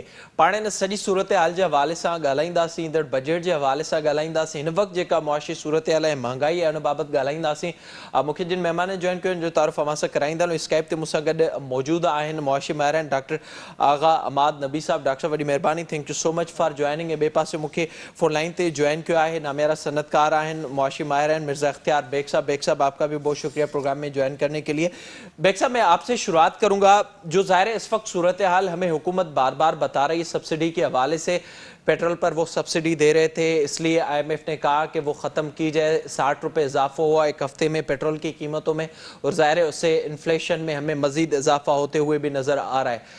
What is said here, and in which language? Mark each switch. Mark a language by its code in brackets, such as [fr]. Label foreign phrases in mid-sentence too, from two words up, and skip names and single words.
[sd] पाण इन सॼी सूरत हाल जे हवाले सां ॻाल्हाईंदासीं, ईंदड़ बजट जे हवाले सां ॻाल्हाईंदासीं, हिन वक़्तु जेका मुआशी सूरत हाल ऐं महांगाई आहे उन बाबति ॻाल्हाईंदासीं। मूंखे जिन महिमान जॉइन कयो जो तारुफ़ अव्हां सां कराईंदा आहियूं, स्काइप ते मूंसां गॾु मौजूदु आहिनि मुआशी माहिर आहिनि डॉक्टर आगा अमाद नबी साहब। डॉक्टर साहब वॾी महिरबानी, [en] Thank you so much for joining. [sd] ऐं ॿिए पासे मूंखे फोन लाइन ते जॉइन किया है नामेरा सनतकार आहिनि, मुआशी माहिर आहिनि मिर्ज़ा इख्तियार बेग साहब। [ur] بیگ صاحب آپ کا بھی بہت شکریہ پروگرام میں جوائن کرنے کے لیے۔ بیگ صاحب میں آپ سے شروعات کروں گا، جو ظاہر ہے اس وقت صورت حال ہمیں حکومت بار بار بتا رہی ہے سبسڈی کے حوالے سے، پیٹرول پر وہ سبسڈی دے رہے تھے اس لیے IMF نے کہا کہ وہ ختم کی جائے، 60 روپے اضافہ ہوا ایک ہفتے میں پیٹرول کی قیمتوں میں اور ظاہر ہے اس سے انفلیشن میں ہمیں مزید اضافہ ہوتے ہوئے بھی نظر آ رہا ہے.